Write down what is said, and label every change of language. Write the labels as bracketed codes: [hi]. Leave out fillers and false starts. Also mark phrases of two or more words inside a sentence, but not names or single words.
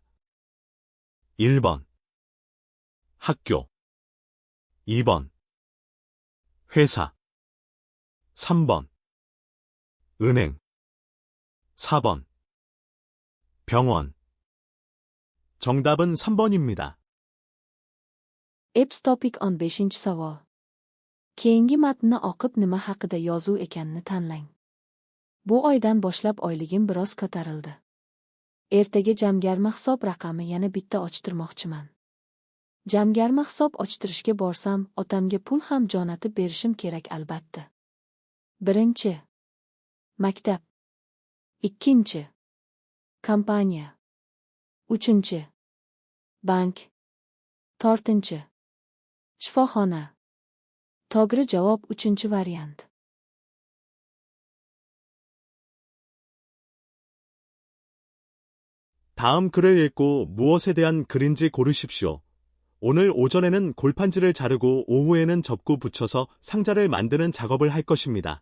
[ko] 1번 학교 2번 회사 3번 은행 4번 병원 정답은 3번입니다. [uz] Eps Topic 15-savol. Keyingi matnni o'qib nima haqida yozuv ekanini tanlang. Bu oydan boshlab oyligim biroz ko'tarildi. Ertaga jamgarma hisob raqami yana bitta ochtirmoqchiman. Jamgarma hisob ochtirishga borsam, otamga pul ham jo'natib berishim kerak albatta. 1. Maktab. 2. Kompaniya. 3. Bank. 4. Shifoxona. To'g'ri javob 3-variant. [ko] 다음 글을 읽고 무엇에 대한 글인지 고르십시오. 오늘 오전에는 골판지를 자르고 오후에는 접고 붙여서 상자를 만드는 작업을 할 것입니다.